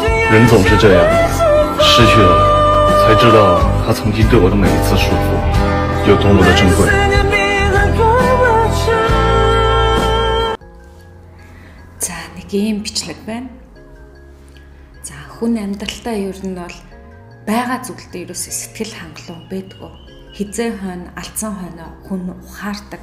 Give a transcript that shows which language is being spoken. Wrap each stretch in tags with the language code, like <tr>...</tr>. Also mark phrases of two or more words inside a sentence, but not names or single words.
<zh>人总是这样，失去了，才知道他曾经对我的每一次束缚有多么的珍贵。</zh> <mn>За нэг юм бичлэг байна. За хүн амьдралдаа ер нь бол байгаа зүйлдээ ерөөсөө сэтгэл хангалуун байдгүй. Хизээ хойно, алдсан хойно хүн ухаардаг.</mn>